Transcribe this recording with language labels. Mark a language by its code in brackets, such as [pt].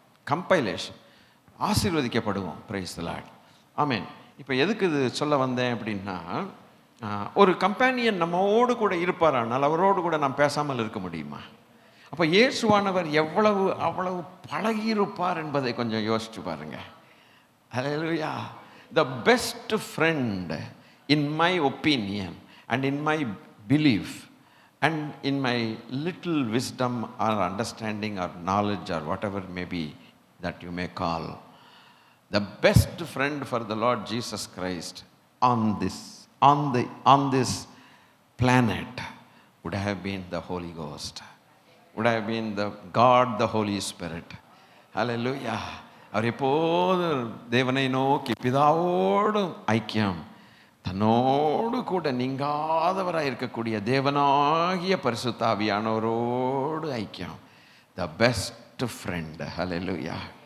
[ta] Compilation. ஆசீர்வதிக்கப்படுவோம். [en] Praise the lord. [ta] ஆமென். இப்போ எதுக்கு இது சொல்ல வந்தேன் அப்படின்னா, ஒரு கம்பேனியன் நம்மோடு கூட இருப்பாரானால் அவரோடு கூட நாம் பேசாமல் இருக்க முடியுமா? அப்போ இயேசுவானவர் அவ்வளவு பழகியிருப்பார் என்பதை கொஞ்சம் யோசிச்சு பாருங்க. ஹல்லேலூயா. [en] The best friend in my opinion and in my belief and in my little wisdom or understanding or knowledge or whatever may be that you may call, the best friend for the Lord Jesus Christ on this planet would have been the Holy Ghost, would have been the God, the Holy Spirit. Hallelujah. [ta] அவர் எப்போது தேவனை நோக்கி பிதாவோடு ஐக்கியம், தன்னோடு கூட நீங்காதவராக இருக்கக்கூடிய தேவனாகிய பரிசுத்த ஆவியானவரோடு ஐக்கியம். [en] The best friend. [ta] Hallelujah.